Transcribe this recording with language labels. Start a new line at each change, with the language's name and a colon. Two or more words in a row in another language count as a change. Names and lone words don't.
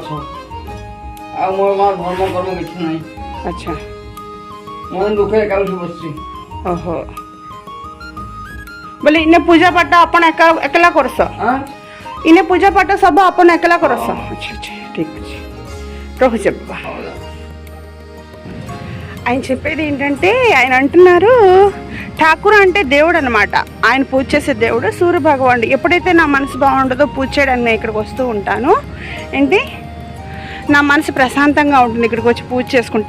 Odia: ଆଉ ମୋର ମା ଧର୍ମ କର୍ମ କିଛି ନାହିଁ. ଆଚ୍ଛା. ମନ ଦୁଃଖରେ କାଉଠି ବସିଛି. ଓହୋ. ବୋଲେ ଇନେ ପୂଜା ପାଠ ଆପଣ ଏକଲା କରସ? ଇନେ ପୂଜା ପାଠ ସବୁ ଆପଣ ଏକଲା କରସ? ଆଚ୍ଛା ଆଚ୍ଛା, ଠିକ ଅଛି. ରହୁଛେ ବାବା.
Telugu: ఆయన చెప్పేది ఏంటంటే, ఆయన అంటున్నారు ఠాకూర్ అంటే దేవుడు అనమాట. ఆయన పూజ చేసే దేవుడు సూర్య భగవానుడు. ఎప్పుడైతే నా మనసు బాగుంటుందో పూజ చేయడానికి నేను ఇక్కడికి వస్తూ ఉంటాను. ఏంటి, నా మనసు ప్రశాంతంగా ఉంటుంది ఇక్కడికి వచ్చి పూజ చేసుకుంటే.